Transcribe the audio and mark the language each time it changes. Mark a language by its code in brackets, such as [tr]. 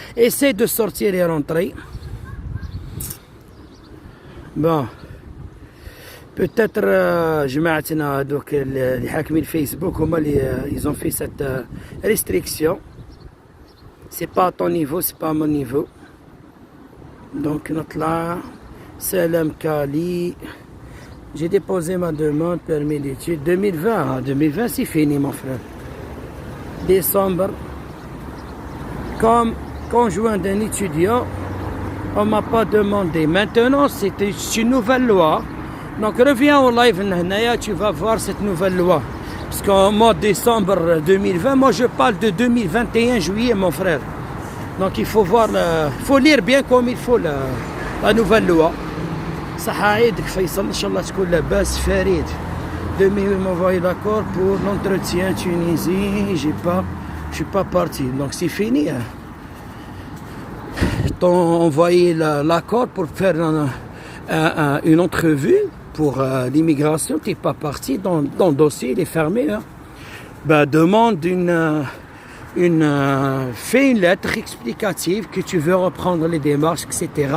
[fr] Essaye de sortir et rentrer. Bon peut-être [ar] جماعتنا هذوك اللي حاكمين الفيسبوك هما اللي [fr] ils ont fait cette restriction. C'est pas à ton niveau, c'est pas à mon niveau. Donc [ar] نطلع سلام كالي. [fr] J'ai déposé ma demande permis d'études 2020. 2020 c'est fini mon frère. Décembre comme conjoint d'un étudiant on m'a pas demandé. Maintenant c'est une nouvelle loi. Donc reviens au live Nahnaïa, tu vas voir cette nouvelle loi. Parce qu'en mois de décembre 2020, moi je parle de 2021 juillet mon frère. Donc il faut voir, faut lire bien comme il faut la nouvelle loi. [ar] صحة عيدك فيصل إن شاء الله تكون لاباس فريد. [fr] Demain ils m'ont envoyé l'accord pour l'entretien Tunisie. Je suis pas parti. Donc c'est fini. T'ont envoyé l'accord pour faire une entrevue pour l'immigration. T'es pas parti dans le dossier, il est fermé. Hein. Ben, demande fais une lettre explicative que tu veux reprendre les démarches, etc.